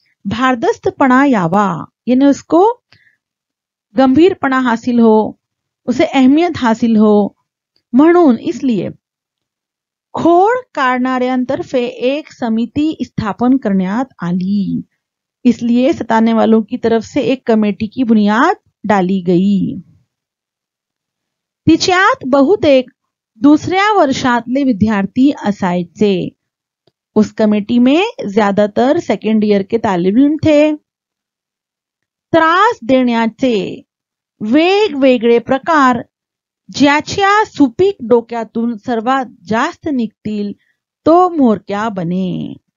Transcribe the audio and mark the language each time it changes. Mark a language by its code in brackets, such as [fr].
[mr] भारदस्तपणा यावा, [hi] यानी उसको गंभीरपणा हासिल हो, उसे अहमियत हासिल हो, [mr] म्हणून [hi] इसलिए [mr] खोड काढणाऱ्यांतर्फे एक समिती स्थापन करण्यात आली। [hi] इसलिए सताने वालों की तरफ से एक कमेटी की बुनियाद डाली गई। [mr] तिच्यात बहुतेक दुसऱ्या वर्षातले विद्यार्थी असायचे। [hi] उस कमेटी में ज्यादातर सेकंड ईयर के तालिब इल्म थे। [mr] त्रास देण्याचे वेगवेगळे प्रकार ज्याच्या सुपीक डोक्यातून सर्वात जास्त निघतील तो म्होरक्या बने।